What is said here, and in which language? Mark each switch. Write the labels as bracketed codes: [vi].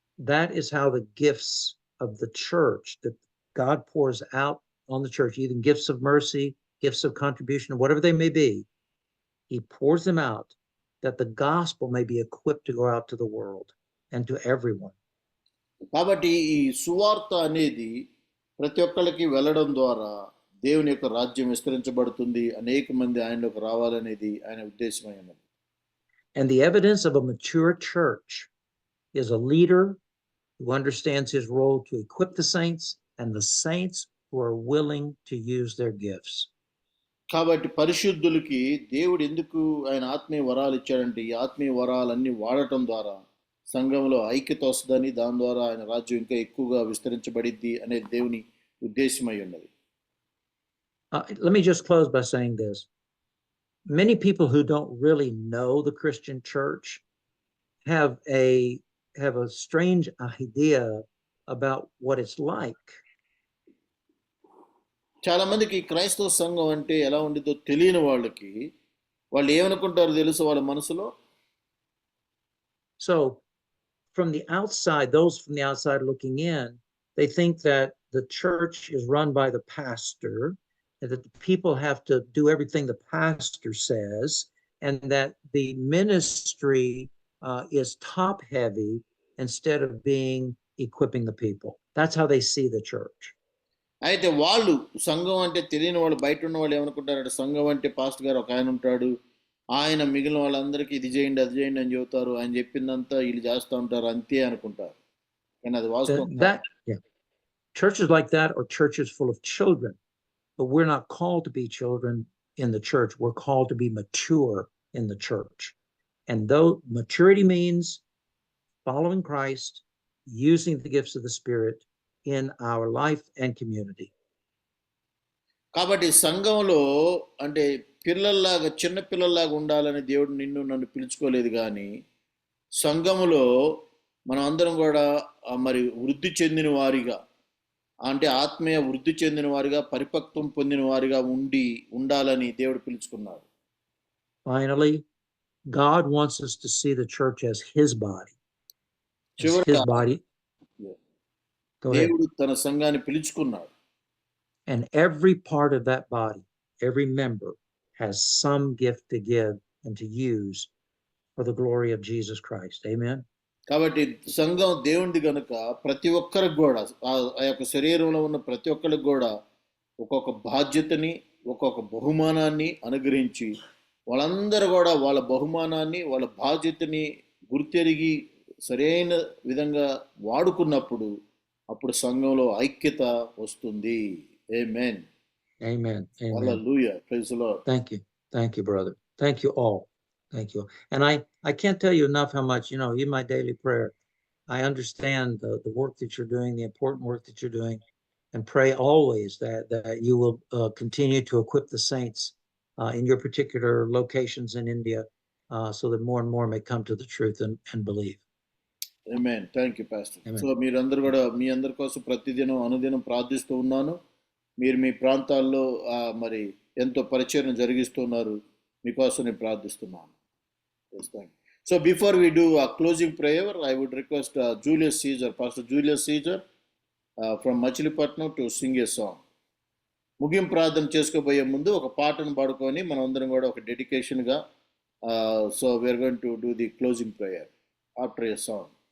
[en] That is how the gifts of the church that God pours out on the church, either gifts of mercy, gifts of contribution, whatever they may be, he pours them out that the gospel may be equipped to go out to the world and to everyone. [te] కాబట్టి ఈ సువార్త అనేది ప్రతి ఒక్కరికి వెళ్ళడం ద్వారా దేవుని యొక్క రాజ్యం విస్తరించబడుతుంది, అనేక మంది ఆయనలోకి రావాలనేది ఆయన ఉద్దేశమై ఉన్నది. [en] And the evidence of a mature church is a leader who understands his role to equip the saints and the saints who are willing to use their gifts. [te] కాబట్టి పరిశుద్ధులకి దేవుడు ఎందుకు ఆయన ఆత్మీయ వరాలు ఇచ్చాడంటే ఈ ఆత్మీయ వరాలన్నీ వాడటం ద్వారా సంఘంలో ఐక్యత వస్తుందని, దాని ద్వారా ఆయన రాజ్యం ఇంకా ఎక్కువగా విస్తరించబడిద్ది అనేది దేవుని ఉద్దేశమై ఉన్నది. [en] Let me just close by saying this. Many people who don't really know the Christian church have a strange idea about what it's like. [te] చాలా మందికి క్రైస్తవ సంఘం అంటే ఎలా ఉండిద్దో తెలియని వాళ్ళకి వాళ్ళు ఏమనుకుంటారో తెలుసు వాళ్ళ మనసులో. [en] So from the outside, those from the outside looking in, they think that the church is run by the pastor, and that the people have to do everything the pastor says, and that the ministry is top heavy instead of being equipping the people. That's how they see the church. [te] అయితే వాళ్ళు సంఘం అంటే తెలియని వాళ్ళు, బయట ఉన్న వాళ్ళు ఏమనుకుంటారంటే సంఘం అంటే పాస్టర్ గారు ఒక ఆయన ఉంటాడు, ఆయన మిగిలిన వాళ్ళందరికీ ఇది చేయండి అది చేయండి అని చెబుతారు, ఆయన చెప్పిందంతా వీళ్ళు చేస్తూ ఉంటారు అంతే అనుకుంటారు. కానీ అది వాస్తవం కాదు. [en] Yeah. Churches like that are churches full of children, but we're not called to be children in the church. We're called to be mature in the church. And though maturity means following Christ, using the gifts of the Spirit in our life and community. [te] కాబట్టి సంఘంలో అంటే పిల్లల్లాగా చిన్న పిల్లల్లాగా ఉండాలని దేవుడు నిన్ను నన్ను పిలుచుకోలేదు, కానీ సంఘములో మనం అందరం కూడా మరి వృద్ధి చెందిన వారిగా, అంటే ఆత్మీయ వృద్ధి చెందిన వారిగా, పరిపక్వం పొందిన వారిగా ఉండాలని దేవుడు పిలుచుకున్నాడు. [en] Finally, God wants us to see the church as his body. As [te] చివరగా [en] his body. Go ahead. [te] దేవుడు తన సంఘాన్ని పిలుచుకున్నాడు. [en] And every part of that body, every member has some gift to give and to use for the glory of Jesus Christ. Amen. [te] కాబట్టి సంఘం దేవునిది గనుక ప్రతి ఒక్కరికి కూడా ఆ యొక్క శరీరంలో ఉన్న ప్రతి ఒక్కరికి కూడా ఒక్కొక్క బాధ్యతని, ఒక్కొక్క బహుమానాన్ని అనుగ్రహించి వాళ్ళందరూ కూడా వాళ్ళ బహుమానాన్ని, వాళ్ళ బాధ్యతని గుర్తెరిగి సరైన విధంగా వాడుకున్నప్పుడు అప్పుడు సంఘంలో ఐక్యత వస్తుంది. [en] Amen. Amen. Amen. Hallelujah. Praise the Lord. Thank you. Thank you, brother. Thank you all. Thank you. And I can't tell you enough how much, in my daily prayer, I understand the work that you're doing, the important work that you're doing, and pray always that you will continue to equip the saints in your particular locations in India so that more and more may come to the truth and believe. Amen. Thank you, Pastor. Amen. [te] So మీరందరూ కూడా మీ అందరి కోసం ప్రతిదినం అనుదినం ప్రార్థిస్తూ ఉన్నాను. మీరు మీ ప్రాంతాల్లో మరి ఎంతో పరిచయం జరిగిస్తున్నారు, మీకోసం నేను ప్రార్థిస్తున్నాను. [en] Yes, thank you. So before we do a closing prayer, I would request Julius Caesar, Pastor Julius Caesar from Machilipatnam to sing a song. [te] ముగింపు ప్రార్థన చేసుకోబోయే ముందు ఒక పాటను పాడుకొని మనం అందరం కూడా ఒక డెడికేషన్గా [en] So we are going to do the closing prayer after a song.